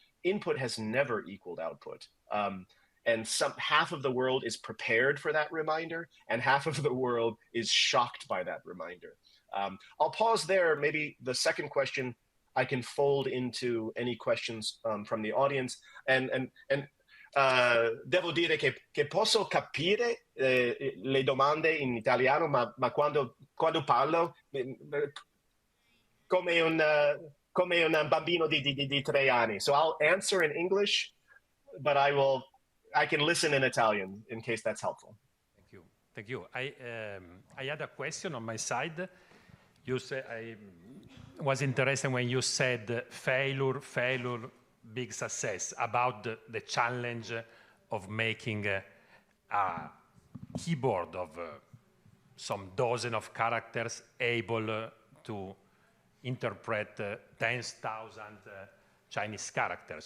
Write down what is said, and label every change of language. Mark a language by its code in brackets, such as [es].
[en] Input has never equaled output. And half of the world is prepared for that reminder, and half of the world is shocked by that reminder. I'll pause there. Maybe the second question I can fold into any questions from the audience. [it] And devo dire che posso capire le domande in italiano, ma quando parlo come un bambino di 3 anni. [en] So I'll answer in English, but I can listen in Italian in case that's helpful. Thank you. I had a question on my side. You said, I was interested when you said failure, big success, about the challenge of making a keyboard of some dozen of characters able to interpret 10,000 Chinese characters.